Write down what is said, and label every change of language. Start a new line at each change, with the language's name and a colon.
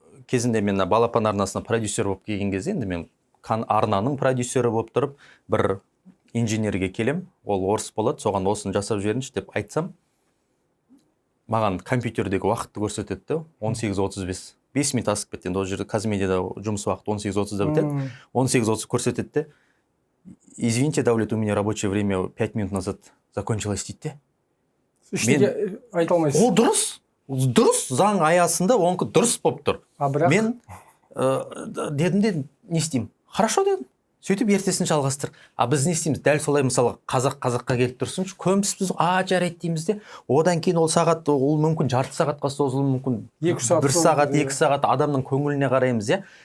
Kazakh: Кезінде мен Балапан арнасына продюсер болып келген кезде, енді мен арнаның продюсері болып тұрып, бір инженерге келем, ол орыс болады, соған осын жасап жіберіңізші деп айтсам, маған компьютердегі уақытты көрсетеді, 18:35. 5 минут асып кетті. Ол жерде Казмедиада жұмыс уақыты 18:30-да бітеді. 18:30 көрсетеді.
Russian: Извините, Давлет, у меня рабочее время 5 минут назад закончилось
Kazakh: дейді. Мен айта алмайсыз. Ол дұрыс, заң аясында оныкі дұрыс болып тұр. Мен дедім де не істеймін?
Russian: Хорошо
Kazakh: дедім. Сөйтіп ертесін жалғастыр. Біз не істейміз? Дәл солай мысалы қазаққа келіп тұрсыншы, көміс біз жарайды дейміз де, одан кейін ол сағат, ол мүмкін жарты сағатқа созылуы мүмкін, 1 сағат, 2 сағат адамның көңіліне қараймыз.